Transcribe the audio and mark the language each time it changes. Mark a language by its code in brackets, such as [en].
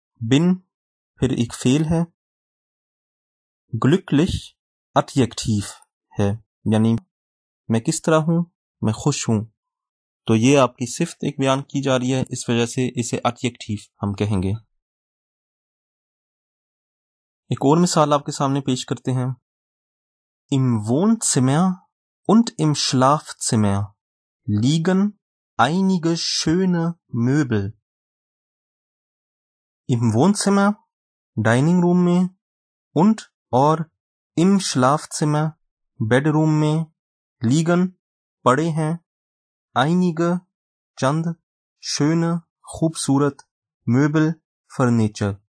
[ur] bin پھر ایک فعل ہے. glücklich adjektiv ہے یعنی میں کس طرح ہوں, میں خوش ہوں. تو یہ آپ کی صفت ایک بیان کی جا رہی ہے, اس وجہ سے اسے adjektiv ہم کہیں گے. ایک اور مثال آپ کے سامنے پیش کرتے ہیں. [de] im Wohnzimmer und im Schlafzimmer liegen einige schöne Möbel. im Wohnzimmer [ur] dining room میں, und اور [de] im Schlafzimmer [ur] بیڈ روم میں, liegen پڑے ہیں, einige چند, schöne خوبصورت, Möbel فرنیچر.